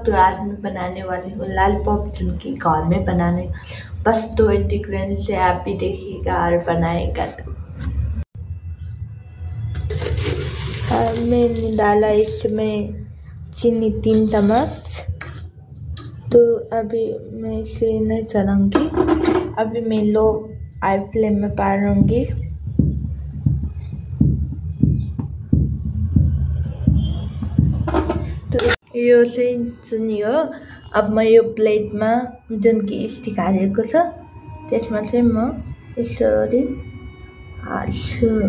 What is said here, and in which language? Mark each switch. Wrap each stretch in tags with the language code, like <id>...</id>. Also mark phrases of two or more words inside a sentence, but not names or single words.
<hi>तो आज मैं बनाने वाली हूँ लॉलीपॉप, जिनकी घर में बनाने बस 2 इंग्रेडिएंट्स से आप भी देखिएगा और बनाएगा। तो मैंने डाला इसमें चीनी 3 चम्मच। तो अभी मैं इसे नहीं चलाऊंगी, अभी मैं</hi> <en>low high flame</en> <hi>में पारूंगी।</hi> <ne>यो चाहिँ चुनी हो। अब म यो प्लेटमा जुन कि स्टिक हालेको छ त्यसमा चाहिँ म यसरी हाल्छु।</ne>